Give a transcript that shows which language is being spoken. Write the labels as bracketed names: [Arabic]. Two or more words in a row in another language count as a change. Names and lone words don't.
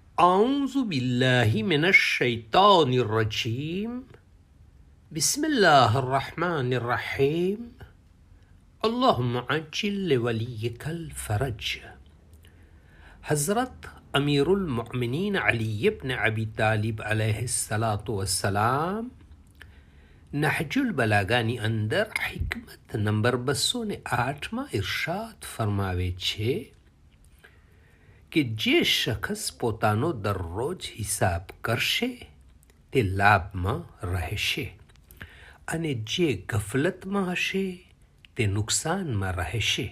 [Arabic] أعوذ بالله من الشيطان الرجيم بسم الله الرحمن الرحيم اللهم عجل لوليك الفرج. [Gujarati] हज़रत अमीरुल मोमिनीन अली इब्न अबी तालिब [Arabic] عليه الصلاة والسلام [Gujarati] नहजुल बलागाની અંદર हिकमत નંબર 208માં ઇરશાદ ફરમાવે છે કે જે શખ્સ પોતાનો દરરોજ હિસાબ કરશે તે લાભમાં રહેશે અને જે ગફલતમાં હશે તે નુકસાનમાં રહેશે.